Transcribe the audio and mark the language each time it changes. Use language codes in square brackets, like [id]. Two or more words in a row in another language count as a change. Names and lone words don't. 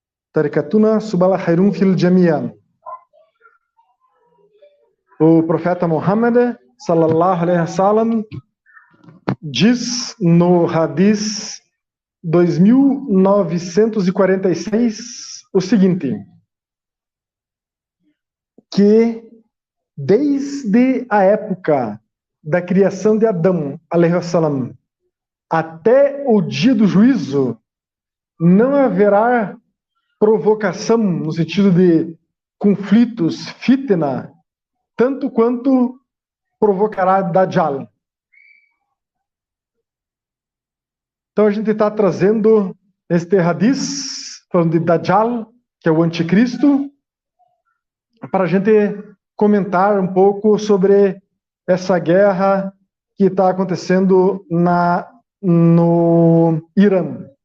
[pt] Tarikatuna subala khairun fil jami'an. O profeta Muhammad, [ar] صلى الله عليه وسلم, [pt] diz no Hadith 2946 o seguinte, que desde a época da criação de Adão, [ar] عليه السلام, [pt] até o dia do juízo, não haverá provocação no sentido de conflitos, fitna, tanto quanto provocará Dajjal. Então a gente está trazendo este hadith, falando de Dajjal, que é o anticristo, para a gente comentar um pouco sobre essa guerra que está acontecendo no Irã.